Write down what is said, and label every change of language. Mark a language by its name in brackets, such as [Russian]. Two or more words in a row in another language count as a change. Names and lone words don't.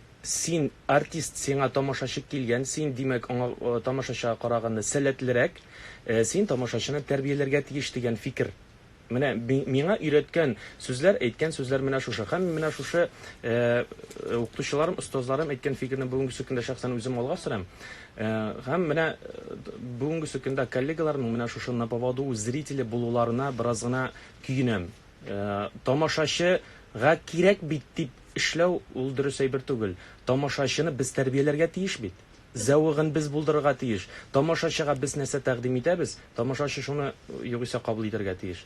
[Tatar] Син артист, сиңа тамашачы килгән, син димәк аңа тамашачыга караганда сәләтлерәк, син тамашачыны тәрбияләргә тиеш дигән фикер. Менә миңа өйрәткән сүзләр, әйткән сүзләр менә шушы. Һәм менә шушы укытучыларым, остазларым әйткән фикерне бүгенге көндә шәхсән үзем алга сөрәм. Һәм менә бүгенге көндә коллегаларның менә шушы [Russian] на поводу у зрителя [Tatar] булуларына бераз гына көенәм. Тамашачыга кирәк бит дип эшләү ул дөрес әйбер түгел. Тамашачыны без тәрбияләргә тиеш бит. Зәвыгын без булдырырга тиеш. Тамашачыга без нәрсә тәкъдим итәбез, тамашачы шуны югыйсә кабул итәргә тиеш.